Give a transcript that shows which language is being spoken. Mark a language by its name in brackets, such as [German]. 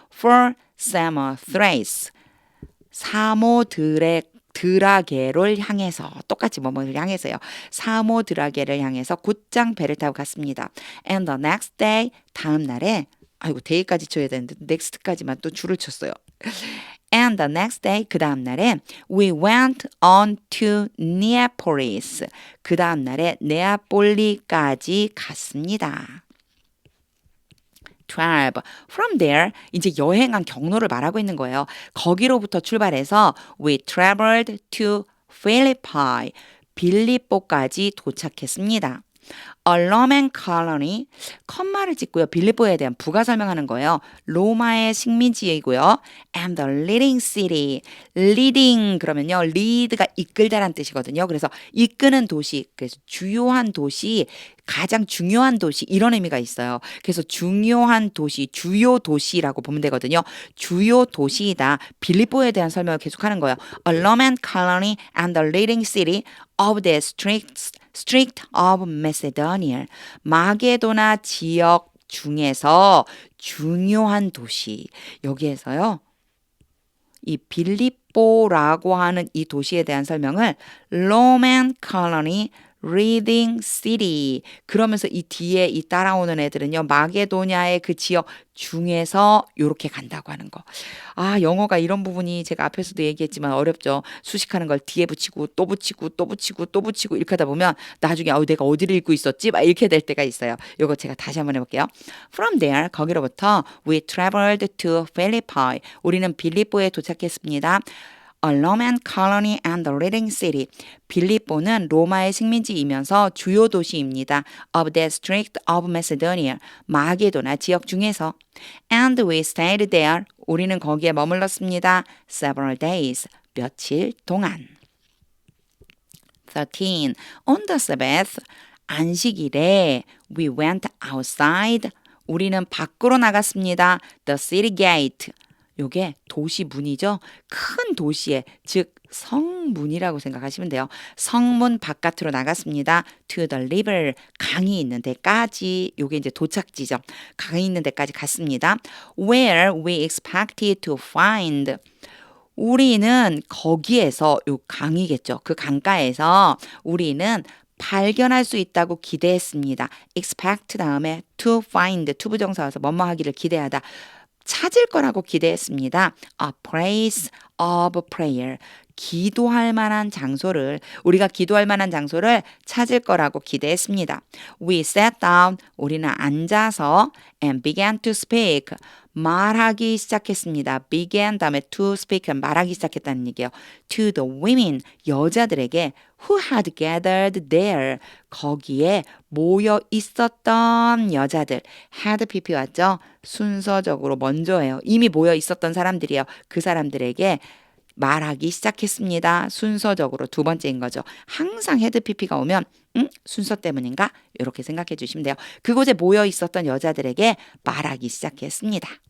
[English] for Samothrace. [Korean] 사모드라게를 향해서 똑같이 뭐뭐를 향해서요. 사모드라게를 향해서 곧장 배를 타고 갔습니다. [English] And the next day [Korean] 다음 날에 아이고 day까지 쳐야 되는데 next까지만 또 줄을 쳤어요. [English] And the next day [Korean] 그 다음 날에 [English] we went on to Neapolis. [Korean] 그 다음 날에 네아폴리까지 갔습니다. 12. [English] From there [Korean] 이제 여행한 경로를 말하고 있는 거예요. 거기로부터 출발해서 [English] we traveled to Philippi. [Korean] 빌립보까지 도착했습니다. [English] A Roman colony, [Korean] 컴마를 찍고요. 빌립보에 대한 부가 설명하는 거예요. 로마의 식민지이고요. [English] And the leading city, leading [Korean] 그러면요. lead가 이끌다란 뜻이거든요. 그래서 이끄는 도시, 그래서 주요한 도시, 가장 중요한 도시 이런 의미가 있어요. 그래서 중요한 도시, 주요 도시라고 보면 되거든요. 주요 도시이다. 빌립보에 대한 설명을 계속하는 거예요. [English] A Roman colony and the leading city of the District of Macedonia. [Korean] 마게도나 지역 중에서 중요한 도시. 여기에서요. 이 빌립보라고 하는 이 도시에 대한 설명을 [English] Roman colony Reading City. [Korean] 그러면서 이 뒤에 이 따라오는 애들은요. 마게도냐의 그 지역 중에서 이렇게 간다고 하는 거. 아, 영어가 이런 부분이 제가 앞에서도 얘기했지만 어렵죠. 수식하는 걸 뒤에 붙이고 또 붙이고 또 붙이고 또 붙이고 이렇게 하다 보면 나중에 내가 어디를 읽고 있었지? 막 이렇게 될 때가 있어요. 이거 제가 다시 한번 해볼게요. [English] From there, [Korean] 거기로부터 [English] we traveled to Philippi. [Korean] 우리는 빌립보에 도착했습니다. [English] A Roman colony and the leading city. [Korean] 빌립보는 로마의 식민지이면서 주요 도시입니다. [English] Of the District of Macedonia. [Korean] 마게도나 지역 중에서. [English] And we stayed there. [Korean] 우리는 거기에 머물렀습니다. [English] Several days. [Korean] 며칠 동안. [English] 13. On the Sabbath. [Korean] 안식일에 [English] we went outside. [Korean] 우리는 밖으로 나갔습니다. [English] The city gate. [Korean] 요게 도시 문이죠. 큰 도시에 즉 성문이라고 생각하시면 돼요. 성문 바깥으로 나갔습니다. [English] To the river [Korean] 강이 있는 데까지 요게 이제 도착지점. 강이 있는 데까지 갔습니다. [English] Where we expected to find [Korean] 우리는 거기에서 요 강이겠죠. 그 강가에서 우리는 발견할 수 있다고 기대했습니다. expect 다음에 to find 투부정사 와서 뭐뭐 하기를 기대하다. 찾을 거라고 기대했습니다. [English] A place of prayer. [Korean] 기도할 만한 장소를 우리가 기도할 만한 장소를 찾을 거라고 기대했습니다. [English] We sat down. [Korean] 우리는 앉아서 [English] and began to speak. [Korean] 말하기 시작했습니다. began 다음에 to speak 말하기 시작했다는 얘기예요. [English] To the women [Korean] 여자들에게 [English] who had gathered there [Korean] 거기에 모여 있었던 여자들 [English] had pp 왔죠? [Korean] 순서적으로 먼저예요. 이미 모여 있었던 사람들이에요. 그 사람들에게 말하기 시작했습니다. 순서적으로 두 번째인 거죠. 항상 헤드 PP가 오면 순서 때문인가? 이렇게 생각해 주시면 돼요. 그곳에 모여 있었던 여자들에게 말하기 시작했습니다.